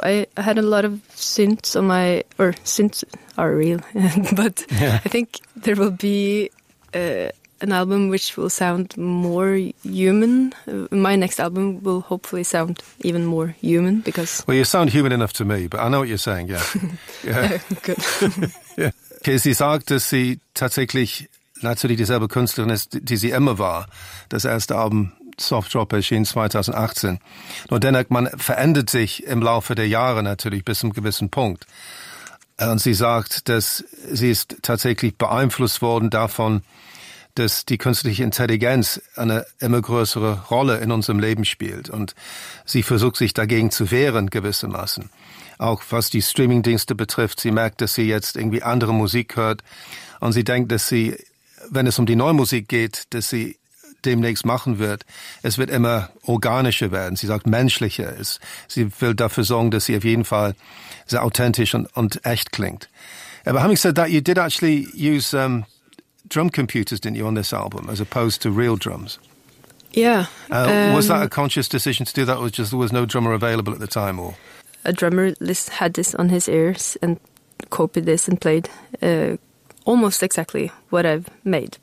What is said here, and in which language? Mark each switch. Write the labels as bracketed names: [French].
[English] I had a lot of synths on my, or synths are real, but yeah. I think there will be an album which will sound more human. My next album will hopefully sound even more human because... Well, you sound human enough to me, but I know what you're saying, yeah. Yeah, good. Yeah. [German] Okay, sie sagt, dass sie tatsächlich natürlich dieselbe Künstlerin ist, die sie immer war, das erste Album... Soft Drop erschien 2018. Nur dennoch, man verändert sich im Laufe der Jahre natürlich bis zum gewissen Punkt. Und sie sagt, dass sie ist tatsächlich beeinflusst worden davon, dass die künstliche Intelligenz eine immer größere Rolle in unserem Leben spielt. Und sie versucht, sich dagegen zu wehren, gewissermaßen. Auch was die Streamingdienste betrifft, sie merkt, dass sie jetzt irgendwie andere Musik hört. Und sie denkt, dass sie, wenn es um die neue Musik geht, dass sie demnächst machen wird, es wird immer organischer werden. Sie sagt menschlicher. Sie will dafür sorgen, dass sie auf jeden Fall sehr authentisch und echt klingt. [English] But having said that, you did actually use drum computers, didn't you, on this album, as opposed to real drums? Yeah. Was that a conscious decision to do that? Was just there was no drummer available at the time? Or a drummer had this on his ears and copied this and played almost exactly what I've made.